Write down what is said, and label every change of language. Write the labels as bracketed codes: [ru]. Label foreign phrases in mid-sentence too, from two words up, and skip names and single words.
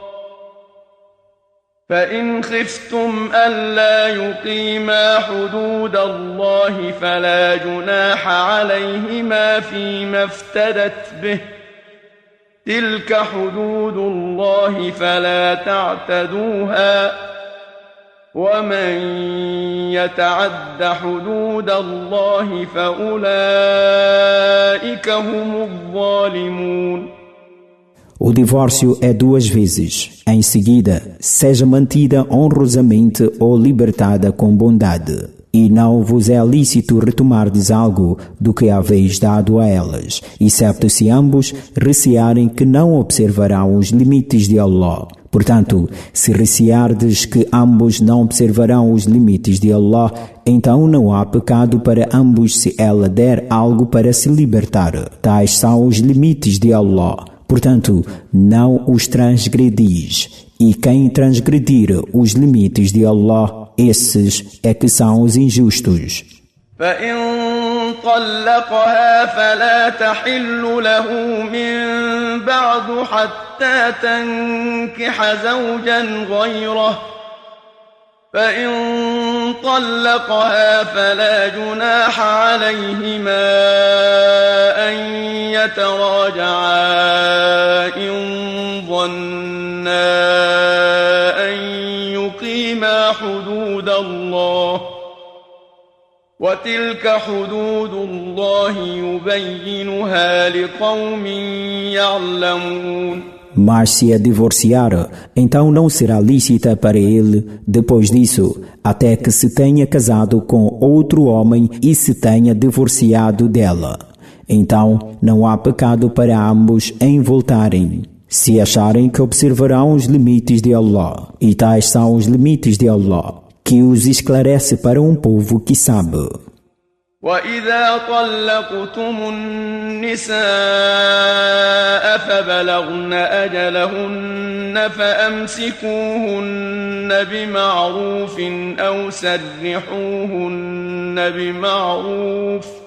[ar] فإن خفتم ألا يقيما حدود الله فلا جناح عليهما فيما افتدت به تلك حدود الله فلا تعتدوها ومن يتعد حدود الله فأولئك هم الظالمون. [pt] O divórcio é 2 vezes. Em seguida, seja mantida honrosamente ou libertada com bondade. E não vos é lícito retomardes algo do que haveis dado a elas, excepto se ambos recearem que não observarão os limites de Allah. Portanto, se receardes que ambos não observarão os limites de Allah, então não há pecado para ambos se ela der algo para se libertar. Tais são os limites de Allah. Portanto, não os transgredis. E quem transgredir os limites de Allah, esses é que são os injustos. [ar] فإن طلقها فلا تحل له من بعد حتى تنكح زوجا غيره فإن طلقها فلا جناح عليهما أن يتراجعا إن ظنا أن يقيما حدود الله وتلك حدود الله يبينها لقوم يعلمون. [pt] Mas se a divorciar, então não será lícita para ele, depois disso, até que se tenha casado com outro homem e se tenha divorciado dela. Então não há pecado para ambos em voltarem, se acharem que observarão os limites de Allah. E tais são os limites de Allah, que os esclarece para um povo que sabe. [ar] وَإِذَا طَلَّقْتُمُ النِّسَاءَ فَبَلَغْنَ أَجَلَهُنَّ فَأَمْسِكُوهُنَّ بِمَعْرُوفٍ أَوْ سَرِّحُوهُنَّ بِمَعْرُوفٍ